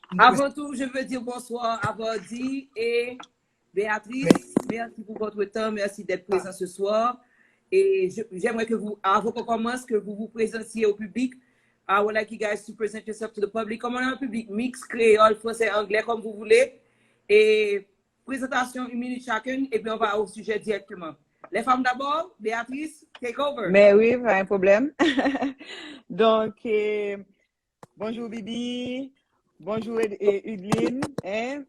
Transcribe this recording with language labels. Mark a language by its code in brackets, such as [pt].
[fr] Avant tout, je veux dire bonsoir à Vardy et Béatrice. Merci pour votre temps. Merci d'être présent ce soir. Et j'aimerais que vous, avant qu'on commence, que vous vous présentiez au public. [en] I would like you guys to present yourself to the public. [fr] Comme on a un public mix, créole, français, anglais, comme vous voulez. Et présentation, 1 minute chacune, et puis on va au sujet directement. Les femmes d'abord, Béatrice, [en] take over. [fr] Mais oui, pas un problème. Donc, bonjour Bibi, bonjour Udline. Hein?